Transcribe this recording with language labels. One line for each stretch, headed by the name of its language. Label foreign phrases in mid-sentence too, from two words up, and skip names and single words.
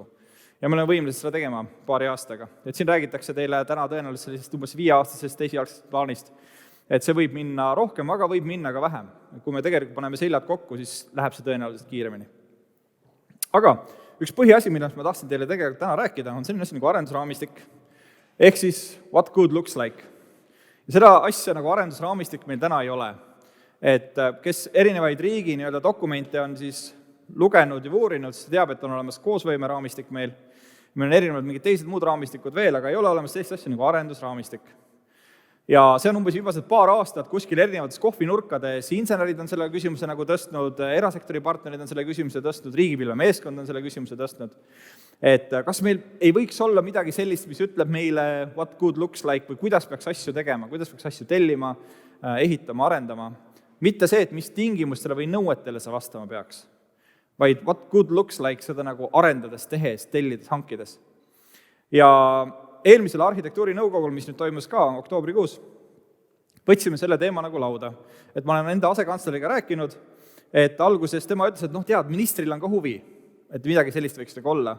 Estonian: Ja me oleme võimelised seda tegema paari aastaga. Et siin räägitakse teile täna tõenäoliselt sellisest umbes 5-aastasest esialgsest plaanist, et see võib minna rohkem, aga võib minna ka vähem. Kui me tegelikult paneme seljad kokku, siis läheb see tõenäoliselt kiiremini. Aga üks põhiasi, millest ma tahtsin teile tegelikult täna rääkida, on selline asi nagu arendusraamistik, ehk siis
English: what good looks like.
Estonian: Ja seda asja nagu arendusraamistik meil täna ei ole. Et kes erinevaid riigi dokumente on siis lugenud ja uurinud, siis teab, et on olemas koosvõimeraamistik meil on erinevad mingid teised muud raamistikud veel, aga ei ole olemas sellist asja nagu arendusraamistik. Ja see on umbes viimased paar aastat kuskil erinevates kohvinurkades, insenerid on selle küsimuse nagu tõstnud, erasektori partnerid on selle küsimuse tõstnud, riigipilvemeeskond on selle küsimuse tõstnud. Et kas meil ei võiks olla midagi sellist, mis ütleb meile
English: what good looks like
Estonian: või kuidas peaks asju tegema, kuidas peaks asju tellima, ehitama, arendama. Mitte see, et mis tingimustele või nõuetele sa vastama peaks, vaid
English: what good looks like
Estonian: seda nagu arendades, tehes, tellides, hankides. Ja eelmisel arhitektuurinõukogul, mis nüüd toimus ka oktoobrikuus, võtsime selle teema nagu lauda. Et ma olen enda asekantsleriga rääkinud, et alguses tema ütles, et tead, ministril on ka huvi, et midagi sellist võiks nagu olla.